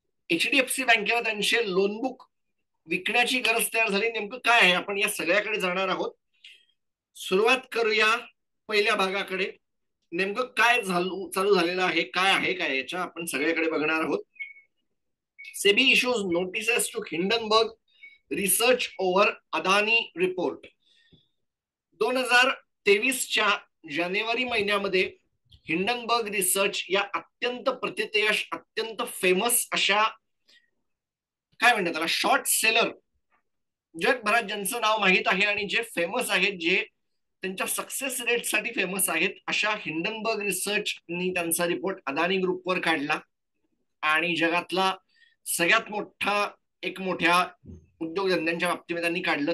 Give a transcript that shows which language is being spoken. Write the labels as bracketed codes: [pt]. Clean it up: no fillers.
[mr] HDFC बँकेला त्यांचे loan book विकण्याची गरज तयार झाली. नेमकं काय आहे, आपण या सगळ्याकडे जाणार आहोत. सुरुवात करूया पहिल्या भागाकडे. नेमकं काय चालू झालेलं आहे, काय आहे काय याच्या आपण सगळ्याकडे बघणार आहोत. [en] SEBI issues notices to Hindenburg Research over Adani report. [mr] 2023च्या जानेवारी महिन्यामध्ये हिंडनबर्ग रिसर्च या अत्यंत प्रतिथयश, अत्यंत फेमस अशा काय म्हणतात त्याला, शॉर्ट सेलर, जगभरात ज्यांचं नाव माहीत आहे आणि जे फेमस आहेत, जे त्यांच्या सक्सेस रेटसाठी फेमस आहेत, अशा हिंडनबर्ग रिसर्चनी त्यांचा रिपोर्ट अदानी ग्रुपवर काढला आणि जगातला सगळ्यात मोठा एक मोठ्या उद्योगधंद्यांच्या बाबतीमध्ये त्यांनी काढलं.